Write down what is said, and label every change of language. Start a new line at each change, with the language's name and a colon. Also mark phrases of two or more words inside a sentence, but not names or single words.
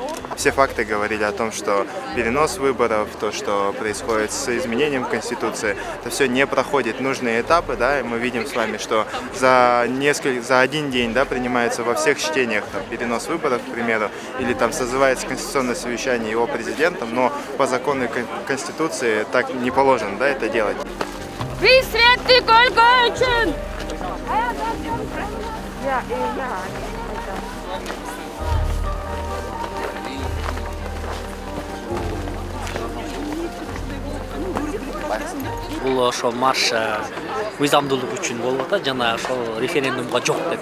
Russian: Все факты говорили о том, что перенос выборов, то, что происходит с изменением Конституции, это все не проходит нужные этапы, да, и мы видим с вами, что за один день, да, принимается во всех чтениях там, перенос выборов, к примеру, или там созывается конституционное совещание его президентом, но по закону Конституции так не положено, да, это делать.
Kyrgyz: Бул ошо марш мыйзамдуулук үчүн болуп атат, жана ошол референдумга жок деп.